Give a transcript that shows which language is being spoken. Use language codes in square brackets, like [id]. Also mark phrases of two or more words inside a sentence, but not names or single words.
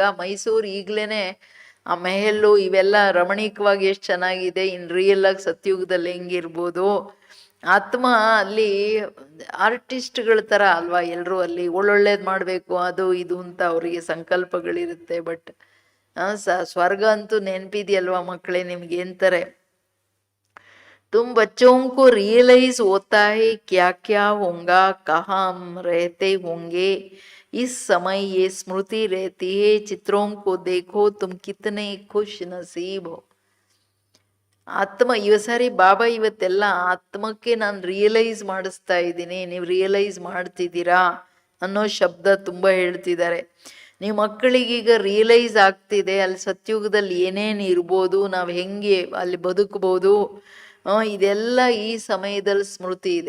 [kn] ಮೈಸೂರು ಈಗ್ಲೇನೆ ಆ ಮೆಹಲ್ಲು ಇವೆಲ್ಲ ರಮಣೀಕವಾಗಿ ಎಷ್ಟು ಚೆನ್ನಾಗಿದೆ, [en] in real [kn] ಆಗಿ ಸತ್ಯುಗದಲ್ಲಿ ಹೆಂಗಿರ್ಬೋದು. ಆತ್ಮ ಅಲ್ಲಿ ಆರ್ಟಿಸ್ಟ್ಗಳ ಥರ ಅಲ್ವಾ, ಎಲ್ಲರೂ ಅಲ್ಲಿ ಒಳ್ಳೊಳ್ಳೇದು ಮಾಡಬೇಕು ಅದು ಇದು ಅಂತ ಅವರಿಗೆ ಸಂಕಲ್ಪಗಳಿರುತ್ತೆ. ಬಟ್ ಸ್ವರ್ಗ ಅಂತೂ ನೆನಪಿದೆಯಲ್ವಾ ಮಕ್ಕಳೇ ನಿಮ್ಗೆ ಅಂತಾರೆ, [hi] तुम बच्चों को रियलाइज होता है क्या क्या होगा, कहाँ हम रहते होंगे, इस समय ये स्मृति रहती है, चित्रों को देखो तुम कितने खुश नसीब हो. [kn] ಆತ್ಮ ಸಾರಿ ಬಾಬಾ ಇವತ್ತೆಲ್ಲ ಆತ್ಮಕ್ಕೆ ನಾನು ರಿಯಲೈಸ್ ಮಾಡಿಸ್ತಾ ಇದ್ದೀನಿ, ನೀವು ರಿಯಲೈಸ್ ಮಾಡ್ತಿದ್ದೀರಾ ಅನ್ನೋ ಶಬ್ದ ತುಂಬ ಹೇಳ್ತಿದ್ದಾರೆ. ನೀವು ಮಕ್ಕಳಿಗೀಗ ರಿಯಲೈಸ್ ಆಗ್ತಿದೆ ಅಲ್ಲಿ ಸತ್ಯುಗದಲ್ಲಿ ಏನೇನು ಇರ್ಬೋದು, ನಾವು ಹೆಂಗೆ ಅಲ್ಲಿ ಬದುಕ್ಬೋದು, ಇದೆಲ್ಲ ಈ ಸಮಯದಲ್ಲಿ ಸ್ಮೃತಿ ಇದೆ.